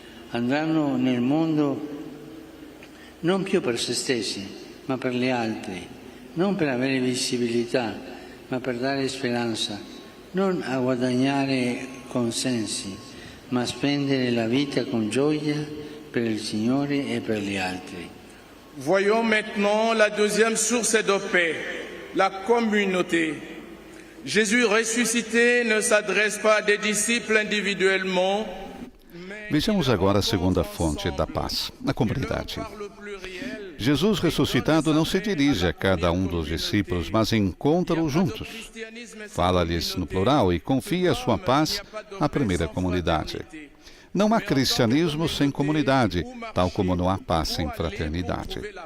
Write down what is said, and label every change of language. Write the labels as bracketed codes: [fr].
[it] Andranno nel mondo non più per se stessi, ma per gli altri, non per avere visibilità, ma per dare speranza, non a guadagnare consensi, ma a spendere la vita con gioia per il Signore e per gli altri. [fr] Voyons maintenant la deuxième source de paix, la communauté. Jésus ressuscité ne s'adresse pas à des disciples individuellement. [pt] Vejamos agora a segunda fonte da paz, a comunidade. Jesus ressuscitado não se dirige a cada um dos discípulos, mas encontra-os juntos. Fala-lhes no plural e confia a sua paz à primeira comunidade. Não há cristianismo sem comunidade, tal como não há paz sem fraternidade.